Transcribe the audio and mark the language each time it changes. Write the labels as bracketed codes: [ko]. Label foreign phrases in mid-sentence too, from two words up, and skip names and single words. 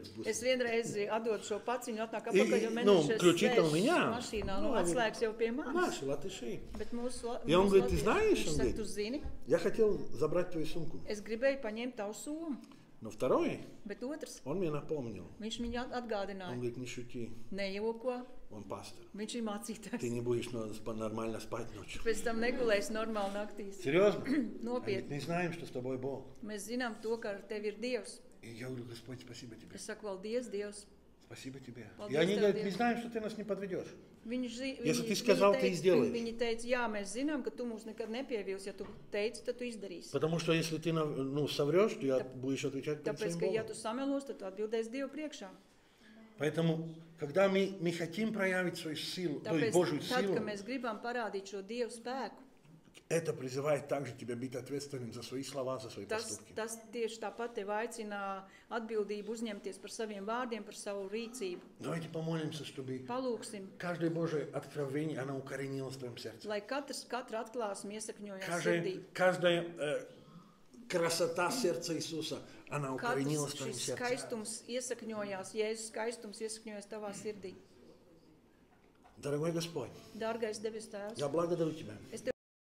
[lv] Es vienreiz atdodu šo paciņu, atnāk apakaļ, jo menedžers [ru] ключи-то у [lv] sēž [ru] меня. [lv] mašīnā, atslēgs jau pie manis. [ru] Наши латыши. [lv] Bet mūsu [ru] И он говорит, ты знаешь, [lv] viņš [ru] он [lv] saka, [ru] говорит, [lv] tu zini, [ru] я хотел забрать твою сумку. [lv] es gribēju paņemt tavu somu, [ru] Но второй, [lv] bet otrs, [ru] он мне напомнил. [lv] viņš viņu [ru] Он [lv] atgādināja. [ru] говорит, не шути, [lv] Nejoko, [ru] он пастор. [lv] viņš ir mācītājs. [ru] Ты не будешь нормально спать ночью. [lv] Pēc tam negulēs normāli naktīs. [ru] Серьезно? Они [lv] Nopietni. [ru] не знаем, что с тобой Бог. [lv] Mēs zinām to, ka ar tevi ir Dievs. [ru] И я говорю, Господь, спасибо тебе. [lv] Es saku, paldies, Dievs. [ru] Спасибо тебе. [lv] Paldies [ru] И они [lv] tev, [ru] говорят, [lv] Dievs. [ru] мы знаем, что ты нас не подведешь. Если ты сказал, ты сделаешь. [lv] Viņi teica, jā, mēs zinām, ka tu mūs nekad nepievilsi. Ja tu teici, tad tu izdarīsi. [ru] Потому что если ты соврешь, ты будешь отвечать перед [lv] Tāpēc, [ru] своим [lv] ka ja [ru] Богом. [lv] tu samelos, tad tu atbildēsi Dievu priekšā. [ru] Поэтому, когда мы хотим проявить свою силу, то есть [lv] Tāpēc, [ru] Божью [lv] tad, [ru] силу, [lv] kad mēs gribam parādīt šo Dievu spēku, [ru] это призывает также тебя быть ответственным за свои слова, за свои поступки. [lv] tas tieši tāpat tev aicina atbildību uzņemties par saviem vārdiem, par savu rīcību. [ru] Давайте помолимся, чтобы [lv] Palūksim, [ru] каждое Божие откровение, оно укоренилось в твоем сердце. [lv] lai katra atklāsme iesakņojās sirdī. [ru] Каждая красота сердца Иисуса, она укоренилась в [lv] Katrs [ru] твоем [lv] šis [ru] сердце. [lv] skaistums iesakņojās, Jēzus skaistums iesakņojās tavā sirdī. [ru] Дорогой Господь, [lv] Dārgais debes Tēvs, [ru] я благодарю Тебя. [lv] es